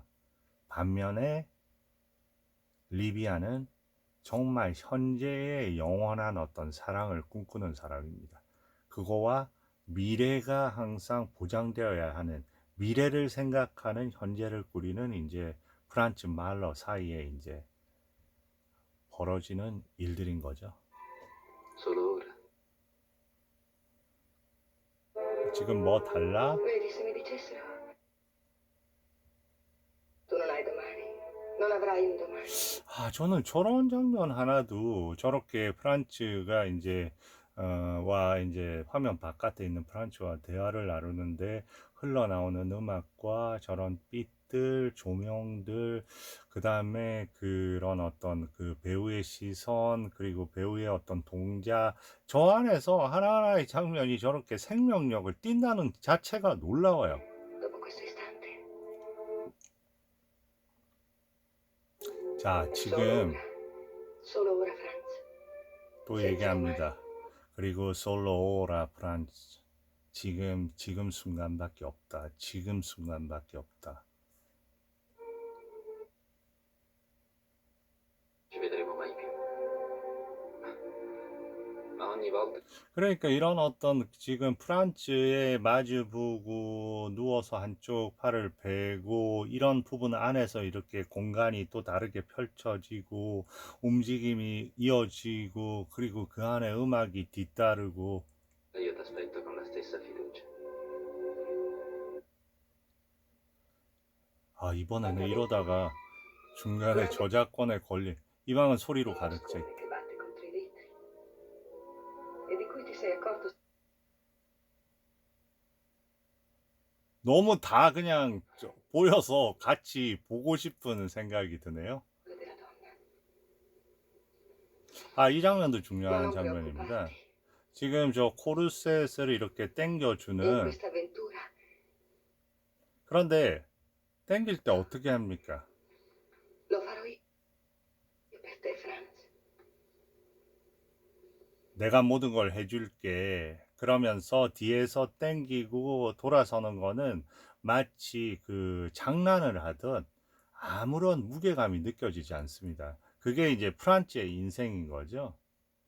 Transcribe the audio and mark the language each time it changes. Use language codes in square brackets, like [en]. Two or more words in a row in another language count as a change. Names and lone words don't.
[ko] 반면에 리비아는 정말 현재의 영원한 어떤 사랑을 꿈꾸는 사람입니다. 그거와 미래가 항상 보장되어야 하는, 미래를 생각하는 현재를 꾸리는 이제 프란츠 말러 사이에 이제 벌어지는 일들인 거죠. [it] Solo ora. [ko] 지금 뭐 달라? [it] Vedi, se mi dicessero, tu non hai domani, non avrai un domani. [ko] 아, 저는 저런 장면 하나도 저렇게 프란츠가 이제 와 이제 화면 바깥에 있는 프란츠와 대화를 나누는데 흘러나오는 음악과 저런 빛들, 조명들, 그 다음에 그런 어떤 그 배우의 시선, 그리고 배우의 어떤 동작, 저 안에서 하나하나의 장면이 저렇게 생명력을 띈다는 자체가 놀라워요. [it] Dopo questo istante, [ko] 자, [it] solo [ko] 지금 [it] ora, solo ora, Franz. [ko] 또 얘기합니다. 그리고 [it] solo ora [ko] 프란츠. 지금 순간밖에 없다. 지금 순간밖에 없다. [it] Ci vedremo mai più. Ma ogni volta [ko] 그러니까 이런 어떤 지금 프란츠의 마주보고 누워서 한쪽 팔을 베고 이런 부분 안에서 이렇게 공간이 또 다르게 펼쳐지고 움직임이 이어지고, 그리고 그 안에 음악이 뒤따르고, [it] io ti aspetto con la stessa fiducia. [ko] 아, 이번에는 이러다가 중간에 저작권에 걸린, 이 방은 소리로 가르쳐. [it] Che batte contro i vetri e di cui ti sei accorto [ko] 너무 다 그냥 보여서 같이 보고 싶은 생각이 드네요. [it] solo della donna. [ko] 아, 이 장면도 [it] Ma [ko] 중요한 [it] non [ko] 장면입니다. [it] preoccuparti, [ko] 지금 저 코르셋을 이렇게 [it] in [ko] 당겨주는, [it] questa avventura [ko] 그런데 당길 때 어떻게 합니까? [it] lo farò io per te, Franz. [ko] 내가 모든 걸 해줄게. 그러면서 뒤에서 당기고 돌아서는 거는 마치 그 장난을 하듯 아무런 무게감이 느껴지지 않습니다. 그게 이제 프란츠의 인생인 거죠.